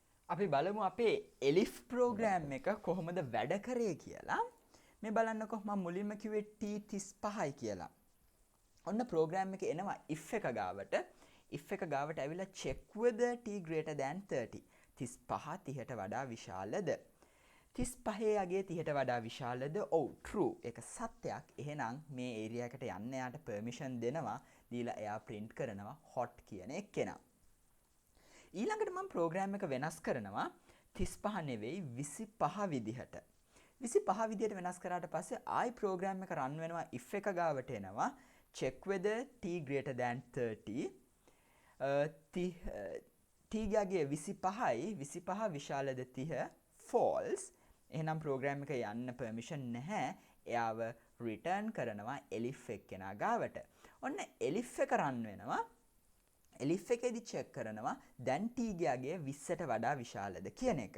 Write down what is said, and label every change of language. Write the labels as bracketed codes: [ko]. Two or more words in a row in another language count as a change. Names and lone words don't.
[si] අපි බලමු අපේ elif program එක කොහොමද වැඩ කරේ කියලා. මේ බලන්නකො මම මුලින්ම කිව්වේ t35යි කියලා. ඔන්න program එක එනවා if එක ගාවට. if එක ගාවට ඇවිල්ලා [en] check whether t greater than 30. [si] 35 30ට වඩා විශාලද? 35 යගේ 30ට වඩා විශාලද? ඔව් true. ඒක සත්‍යයක්. එහෙනම් මේ area එකට යන්න යාට permission දෙනවා. දීලා එයා print කරනවා hot කියන එක්කෙනා. ඊළඟට මම ප්‍රෝග්‍රෑම් එක වෙනස් කරනවා 35 නෙවෙයි 25 විදිහට. 25 විදිහට වෙනස් කරාට පස්සේ ආයි ප්‍රෝග්‍රෑම් එක රන් වෙනවා if එක ගාවට එනවා [en] check whether t greater than 30 [si] t ගාගේ 25යි 25 විශාලද 30 false. එහෙනම් ප්‍රෝග්‍රෑම් එක යන්න permission නැහැ. එයාව return කරනවා elif එක්කෙනා ගාවට. ඔන්න elif එක රන් වෙනවා. elif එකේදී check කරනවා දැන් t ගාගේ 20ට වඩා විශාලද කියන එක.